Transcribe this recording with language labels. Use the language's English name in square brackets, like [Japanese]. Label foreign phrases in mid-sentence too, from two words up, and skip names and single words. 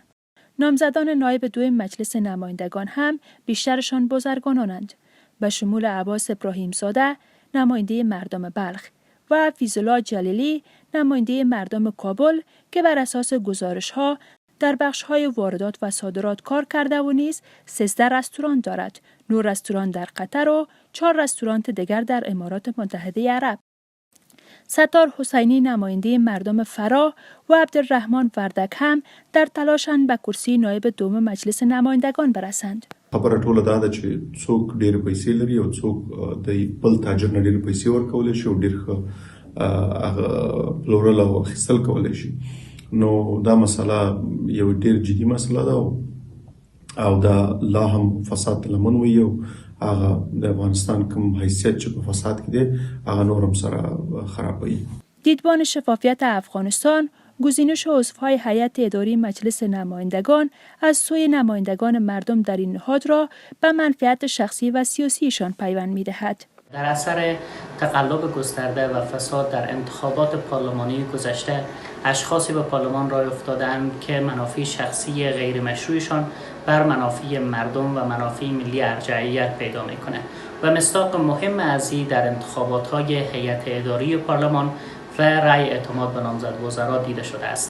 [Persian] نامزدان نایب دوم مجلس نمایندگان هم بیشترشان بازرگانانند، به شمول عباس ابراهیم زاده نماینده مردم بلخ و فیض‌الله جلیلی نماینده مردم کابل که بر اساس گزارش‌ها در بخش‌های واردات و صادرات کار کرده و نیز 13 رستوران دارد، 9 رستوران در قطر و 4 رستوران دیگر در امارات متحده عرب. ستار حسینی نماینده مردم فراه و عبدالرحمن وردک هم در تلاشند به کرسی نایب دوم مجلس نمایندگان برسند. [Pashto] خبره ټوله دا ده چې څوک ډېر پیسې لري او څوک د بل تاجر نه ډېر پیسې ورکولی شي او ډېر ښه پلورل او اخیستل کولی شي. نو دا مسله یو ډېر جدي مسله ده او دا لا هم فساد لمن وي او هغه د افغانستان کوم حیثیت چې په فساد کې دی هغه نور هم سره خرابوي. [Persian] دیدبان شفافیت افغانستان گزینش عضوهای هیئت اداری مجلس نمایندگان از سوی نمایندگان مردم در این نهاد را به منفعت شخصی و سیاسیشان پیوند می‌دهد. در اثر تقلب گسترده و فساد در انتخابات پارلمانی گذشته اشخاصی به پارلمان راه افتادند که منافع شخصی غیر مشروعشان بر منافع مردم و منافع ملی ارجحیت پیدا می‌کند و مصداق مهم ازی در انتخابات‌های هیئت اداری پارلمان و رأی اعتماد به نامزد وزرا دیده شده است.